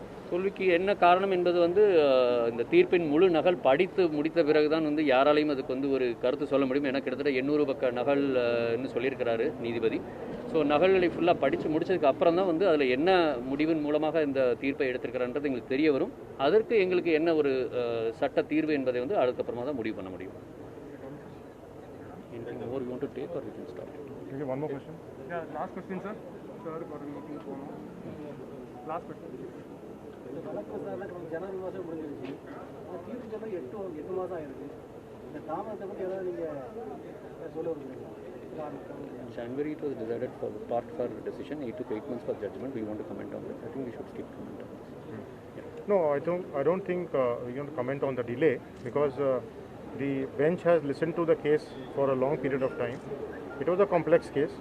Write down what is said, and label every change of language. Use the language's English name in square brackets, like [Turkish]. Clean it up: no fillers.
[Tamil] தோல்விக்கு என்ன காரணம் என்பது வந்து இந்த தீர்ப்பின் முழு நகல் படித்து முடித்த பிறகுதான் வந்து யாராலையும் அதுக்கு வந்து ஒரு கருத்து சொல்ல முடியும். ஏன்னா கிட்டத்தட்ட 800 பக்க நகல்னு சொல்லியிருக்கிறாரு நீதிபதி. ஸோ நகல்களை ஃபுல்லாக படித்து முடிச்சதுக்கு அப்புறம் தான் வந்து அதில் என்ன முடிவின் மூலமாக இந்த தீர்ப்பை எடுத்திருக்கிறான்றது எங்களுக்கு தெரிய வரும். அதற்கு எங்களுக்கு என்ன ஒரு சட்ட தீர்வு என்பதை வந்து அதுக்கப்புறமா தான் முடிவு பண்ண முடியும். [English] More you want to take or we can start? Okay, one more question. Yeah, last question, sir. Sir, got a meeting for now. Last question. [Tamil] ஜனவரி மாதம் முடிஞ்சிருச்சு, அந்த தீர்ப்பு சொல்ல 8 மாதம் ஆயிருக்கு. இந்த தாமதத்தை பற்றி ஏதாவது நீங்கள் சொல்ல விரும்புகிறீங்களா? [English] January it was decided for the part for decision. It took 8 months for judgment. We want to comment on that. I think we should skip comment on this. No, I don't think we can comment on the delay because the bench has listened to the case for a long period of time. It was a complex case.